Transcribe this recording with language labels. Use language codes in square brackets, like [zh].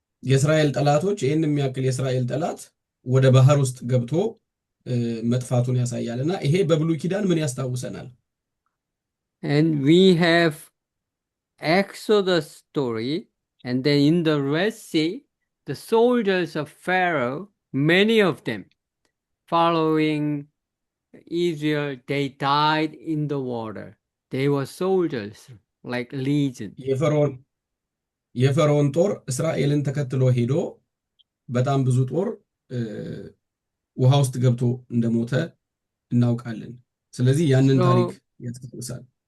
[am] የእስራኤል ጠላቶች ይህን የሚያክል የእስራኤል ጠላት ወደ ባህር ውስጥ ገብቶ መጥፋቱን ያሳያልና ይሄ በብሉይ ኪዳን ምን ያስታውሰናል? [en] And we have Exodus story, and then in the Red Sea, the soldiers of Pharaoh, many of them, following Israel, they died in the water. They were soldiers, like legion. [am] የፈርዖን ጦር እስራኤልን ተከትሎ ሄዶ በጣም ብዙ ጦር ውሃ ውስጥ ገብቶ እንደሞተ እናውቃለን። ስለዚህ ያንን ታሪክ ያስታውሳል።